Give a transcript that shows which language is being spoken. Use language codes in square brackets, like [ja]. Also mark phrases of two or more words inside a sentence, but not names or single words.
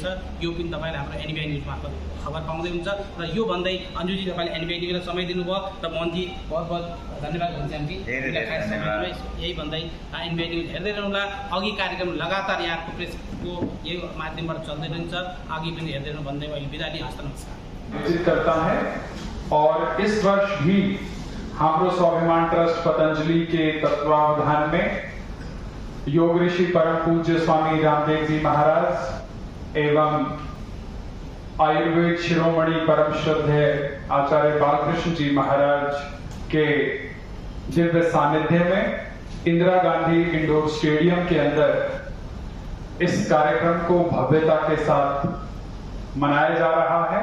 [ne] यो पनि तपाईँले हाम्रो एनबिआई न्युज मार्फत खबर पाउँदै हुन्छ र यो भन्दै अन्जुजी तपाईँले एनबिआई न्युजलाई समय दिनुभयो र मोहनजी [hi] बहुत बहुत धन्यवाद [ne] भन्छ हामी। यही भन्दै एनबिआई न्युज हेर्दै रहनुहोला। अघि कार्यक्रम लगातार यहाँको प्रेसको यो माध्यमबाट चल्दै रहन्छ, अघि पनि हेर्दै रहनु भन्दै अहिले बिदा लिएँ। हस्त नमस्कार [hi] करता है। और इस वर्ष भी हाम्रो स्वाभिमान ट्रस्ट पतंजलि के तत्वावधान में योग ऋषि परम पूज्य स्वामी रामदेव जी महाराज एवं आयुर्वेद शिरोमणि परम श्रद्धेय आचार्य बालकृष्ण जी महाराज के दिव्य सानिध्य में इंदिरा गांधी इंडोर स्टेडियम के अंदर इस कार्यक्रम को भव्यता के साथ मनाया जा रहा है।